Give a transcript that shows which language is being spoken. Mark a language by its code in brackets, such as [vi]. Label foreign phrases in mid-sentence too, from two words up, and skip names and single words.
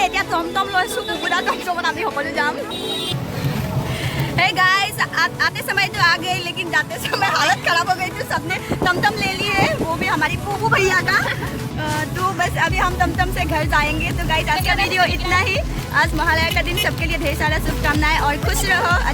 [as] এতিয়া টমটম লৈছোঁ, কুকুৰা টমটমত আমি সকলো যাম। [en] Hey guys, [hi] आते समय तो आ गए लेकिन जाते समय हालत खराब हो गई थी। सबने टमटम ले लिए, वो भी हमारी पूपू भैया का। तो बस अभी हम टमटम से घर जाएंगे। तो गाइस आज का वीडियो इतना ही। आज महालया का दिन सबके लिए ढेर सारा शुभकामनाएं और खुश रहो।